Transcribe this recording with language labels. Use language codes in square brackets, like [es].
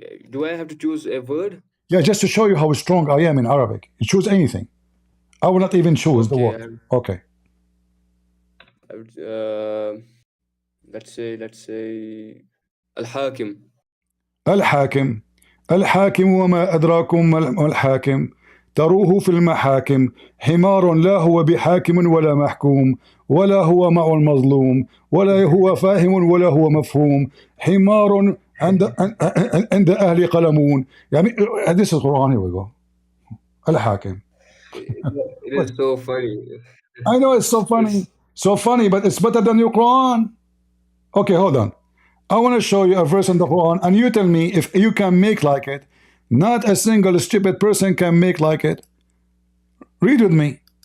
[en] do I have to choose a word? Yeah, just to show you how strong I am in Arabic. You choose anything. I will not even choose the Okay, word. Okay. I would, let's say Al-Hakim. [ar] الحاكم. الحاكم وما أدراكم ما الحاكم تروه في المحاكم حمار لا هو بحاكم ولا محكوم ولا هو مع المظلوم ولا هو فاهم ولا هو مفهوم حمار عند أهل قلمون يعني [en] this is Quran. Here we go. الحاكم. It is so funny. I know it's so funny, but it's better than your Quran. Okay, hold on. I want to show you a verse in the Quran, and you tell me if you can make like it. Not a single stupid person can make like it. Read with me.